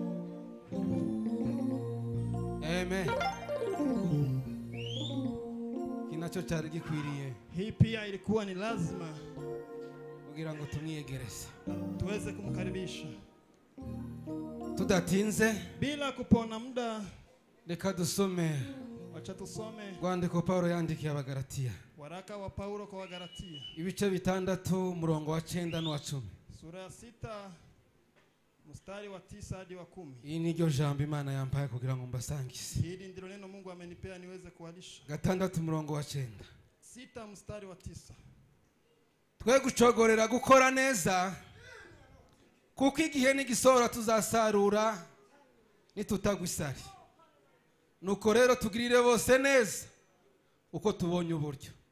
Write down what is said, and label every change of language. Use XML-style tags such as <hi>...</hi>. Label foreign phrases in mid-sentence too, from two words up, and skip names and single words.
<rw>Amen. Kinacho cyari gikwiriye</rw> <sw>Hii pia ilikuwa ni lazima</sw> <rw>kugira ngo tumwiyegereze</rw> <sw>tuweze kumkaribisha</sw> <rw>tudatinze.</rw> <sw>bila kupona muda.</sw> <rw>Reka dusome</rw> <sw>Wacha tusome</sw> <rw>rwandiko Paulo yandikiye Abagalatiya</rw> <sw>waraka wa Paulo kwa Wagalatia</sw> <rw>ibice 6 murongo wa 9 n'uwa 10.</rw> <sw>sura ya 6 mstari wa 9 hadi wa 10.</sw> <rw>Iyi ni ryo jambo Imana yampaye kugira ngo mbasangize.</rw> <sw>Hili ndilo neno Mungu amenipea niweze kuwalisha.</sw> <rw>6 murongo wa 9.</rw> <sw>6 mstari wa 9.</sw> <rw>Twe gucogorera gukora neza kuko igihe n'igisora tuzasarura nitutagwisari. Nuko rero tugirire bose neza uko tubonye uburyo.</rw>